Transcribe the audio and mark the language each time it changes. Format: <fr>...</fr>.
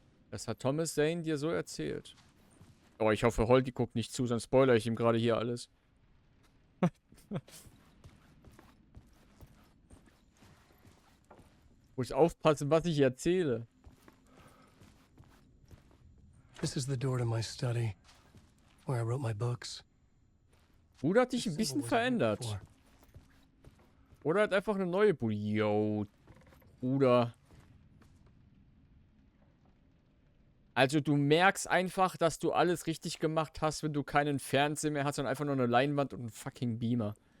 <de>Das hat Thomas Zane dir so erzählt. Oh, ich hoffe, Holdi guckt nicht zu, sonst spoilere ich ihm gerade hier alles. Muss aufpassen, was ich erzähle.</de> <en>This is the door to my study, where I wrote my books.</en> <de>Bruder hat dich ein bisschen verändert. Oder hat einfach eine neue Bude. Yo, Bruder. Also du merkst einfach, dass du alles richtig gemacht hast, wenn du keinen Fernseher mehr hast, sondern einfach nur eine Leinwand und einen fucking Beamer.</de>